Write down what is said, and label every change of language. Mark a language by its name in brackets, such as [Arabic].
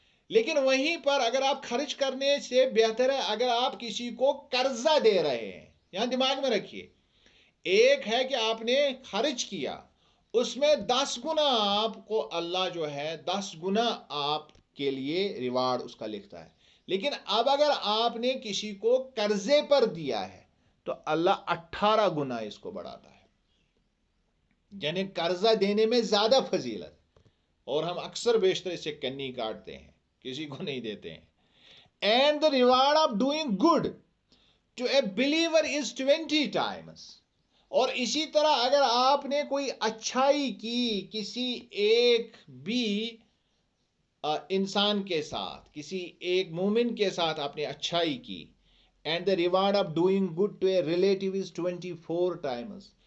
[Urdu] لیکن وہیں پر اگر آپ خرچ کرنے سے بہتر ہے اگر آپ کسی کو قرضہ دے رہے ہیں، یہاں دماغ میں رکھیے، ایک ہے کہ آپ نے خرچ کیا، اس میں 10 گنا آپ کو اللہ جو ہے 10 گنا آپ کے لیے ریوارڈ اس کا لکھتا ہے، لیکن اب اگر آپ نے کسی کو قرضے پر دیا ہے تو اللہ 18 گنا اس کو بڑھاتا ہے۔ یعنی قرضہ دینے میں زیادہ فضیلت، اور ہم اکثر بیشتر اسے کنی کاٹتے ہیں، کسی کو نہیں دیتے ہیں. [English] And the reward of doing good to a believer is 20 times. [Urdu] اور اسی طرح اگر آپ نے کوئی اچھائی کی کسی ایک بھی انسان کے ساتھ، کسی ایک مومن کے ساتھ آپ نے اچھائی کی، [English] And the reward of doing good to a relative is 24 times.